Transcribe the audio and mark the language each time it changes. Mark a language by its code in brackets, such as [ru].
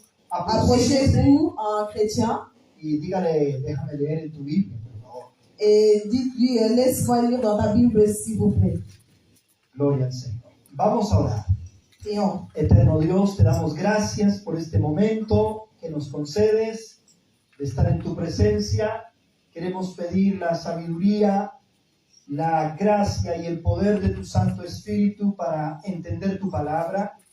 [fr] approchez-vous à un chrétien [es] y dígale, déjame leer en tu Biblia, por favor. [fr] et dites-lui, laisse-moi lire dans ta Bible, s'il vous plaît. [es] Gloria al Señor. Vamos a orar. [fr] Prions. [es] Eterno Dios, te damos gracias por este momento que nos concedes de estar en tu presencia. Queremos pedir la sabiduría, la gracia y el poder de tu Santo Espíritu para entender tu palabra.